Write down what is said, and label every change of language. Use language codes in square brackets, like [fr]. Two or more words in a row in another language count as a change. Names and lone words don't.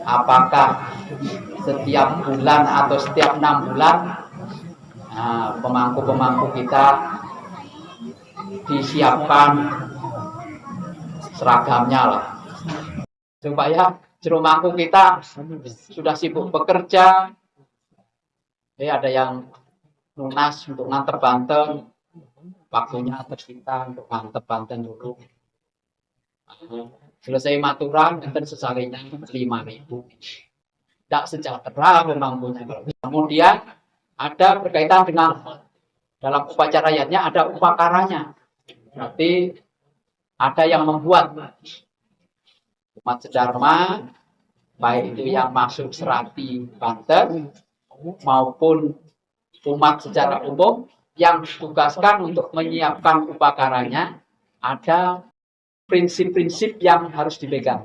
[id] apakah setiap bulan atau setiap 6 bulan pemangku-pemangku kita disiapkan seragamnya lah, supaya juru mangku kita sudah sibuk bekerja, ada yang lunas untuk nganter banten, waktunya tersita untuk nganter banten dulu. Selesai maturan, enten sesarinya 5.000. Tidak sejahtera pemangkunya. Kemudian ada berkaitan dengan dalam upacara rakyatnya ada upakaranya. Berarti ada yang membuat umat sedharma, baik itu yang masuk serati Banten maupun umat secara umum yang ditugaskan untuk menyiapkan upakaranya, ada prinsip-prinsip yang harus dipegang.